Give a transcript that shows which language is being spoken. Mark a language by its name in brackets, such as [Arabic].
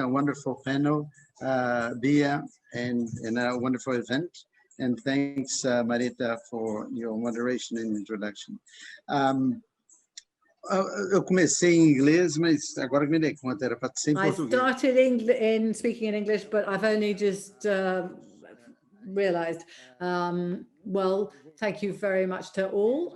[English] A wonderful panel, Dia, and a wonderful event. And thanks, Marita, for your moderation and introduction. [Portuguese] Eu comecei em inglês, mas agora me dei conta, era para ser em [English] I [Portuguese] português. [English] started in speaking in English, but I've only just realized. Well, thank you very much to all.